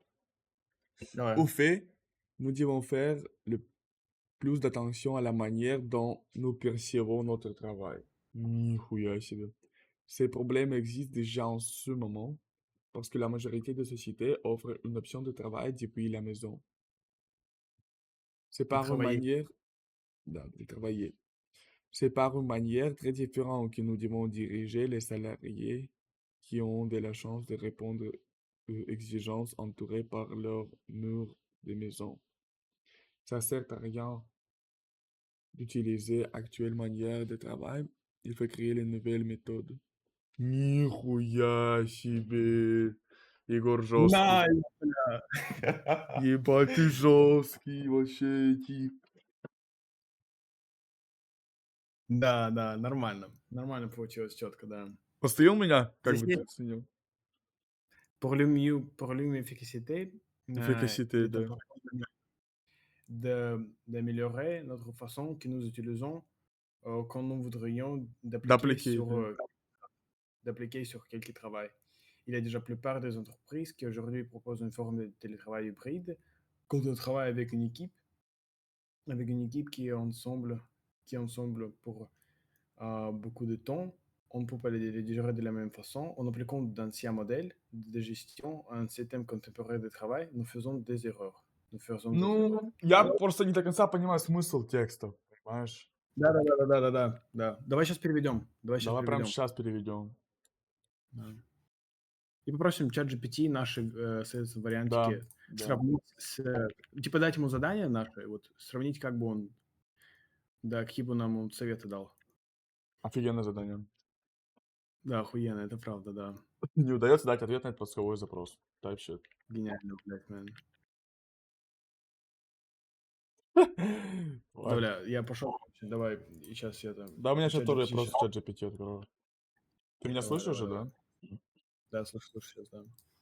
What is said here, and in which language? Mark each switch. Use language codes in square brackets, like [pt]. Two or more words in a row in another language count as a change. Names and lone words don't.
[ru] Давай. [fr] Au fait, nous devons faire le plus d'attention à la manière dont nous percevons notre travail. [ru] Нихуя себе. [fr] Ces problèmes existent déjà en ce moment parce que la majorité des sociétés offrent une option de travail depuis la maison. C'est De par une travailler. manière de travailler. C'est par une manière très différente que nous devons diriger les salariés qui ont de la chance de répondre aux exigences entourées par leurs murs de maison. Ça sert à rien d'utiliser actuelle manière de travail. Il faut créer les nouvelles méthodes. [ru] Нихуя себе! Егор жесткий. бля. Ебать, ты жесткий вообще, тип. Да, нормально. Нормально получилось, четко, да. Посмотри у меня, как Здесь бы нет ты оценил. [fr] pour l'efficacité, Efficacité, il est да. important d'améliorer notre façon que nous utilisons quand nous voudrions D'appliquer, да. d'appliquer sur quelques travail. Il y a déjà plupart des entreprises qui aujourd'hui proposent une forme de télétravail hybride quand on travaille avec une équipe qui est ensemble pour beaucoup de temps. On ne peut pas les gérer de la même façon. En appliquant d'anciens modèles de gestion à un système contemporain de travail, nous faisons des erreurs. Nous faisons des erreurs. [ru] Ну, я просто не до конца понимаю смысл текста, понимаешь? Да. Давай сейчас переведем. Давай прямо сейчас переведем. Да. И попросим чат GPT наши соответственно, Да, вариантики да. сравнить с... Типа дать ему задание наше, вот сравнить, как бы он... Да, какие бы нам он советы дал. Офигенное задание. Да, охуенно, это правда, да. Не удается дать ответ на этот поисковой запрос. [en] Type shit. [ru] Гениально, блядь, man. Ладно. Бля, я пошел. Давай, и сейчас я там... Да, у меня сейчас тоже ChatGPT просто щас- чат GPT открою. Ты меня Давай, слышишь же, давай. да? Да, слушай, сейчас, да.